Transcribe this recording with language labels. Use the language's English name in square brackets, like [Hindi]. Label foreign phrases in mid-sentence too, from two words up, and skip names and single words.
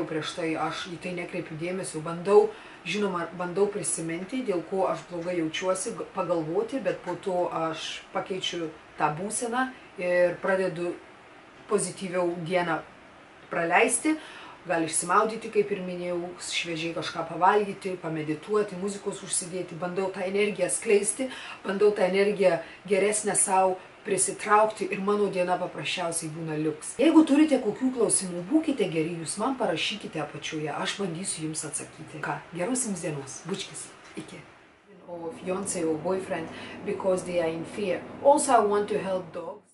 [Lithuanian] prieš tai, aš į tai nekreipiu dėmesio, bandau prisiminti, dėl ko aš blogai jaučiuosi, pagalvoti, bet po to aš pakeičiu tą būseną ir pradedu pozityviau dieną praleisti, gal išsimaudyti, kaip ir minėjau, šviežiai kažką pavalgyti, pamedituoti, muzikos užsidėti, bandau tą energiją skleisti, bandau tą energiją geresnę savo prisitraukti ir mano diena paprasčiausiai būna liuks. Jeigu turite kokių klausimų, būkite geri, jūs man parašykite apačioje, aš bandysiu jums atsakyti. Ką, geros jums dienos, bučkis, iki. [English] Or fiancé or boyfriend because they are in fear. Also, I want to help dogs.